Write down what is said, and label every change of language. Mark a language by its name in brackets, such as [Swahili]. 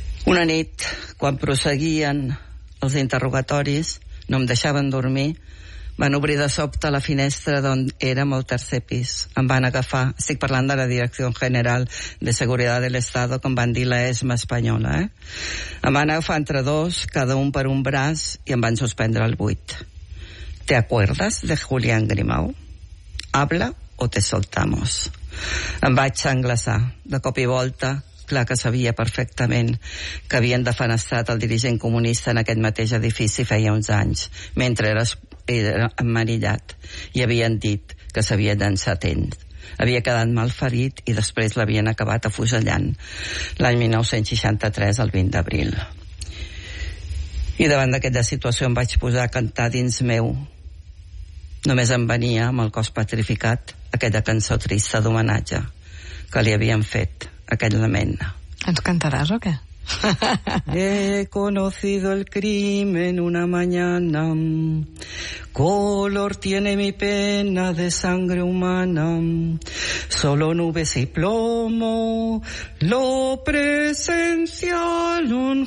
[Catalan] Una nit, quan proseguien els interrogatoris, no em deixaven dormir, van obrir de sobte la finestra d'on érem al tercer pis. Em van agafar, estic parlant de la Direcció General de Seguretat de l'Estat, com van dir la ESMA espanyola, eh? Em van agafar entre dos, cada un per un braç, i em van suspendre al buit. [Spanish] ¿Te acuerdas de Julián Grimau? Habla o te soltamos. [Catalan] Em vaig englaçar, de cop i volta, clar que sabia perfectament que havien defenestrat el dirigent comunista en aquest mateix edifici feia uns anys, mentre eres era emmerillat, i havien dit que s'havia llançat ell. Havia quedat mal ferit i després l'havien acabat afusellant l'any 1963, el 20 d'abril. I davant d'aquesta situació em vaig posar a cantar dins meu. Només em venia, amb el cos petrificat, aquella cançó trista d'homenatge que li havien fet, aquell lament. Ens cantaràs o què? [Spanish] He conocido el crimen una mañana. Color tiene mi pena de sangre humana. Solo nubes y plomo lo presenciaron.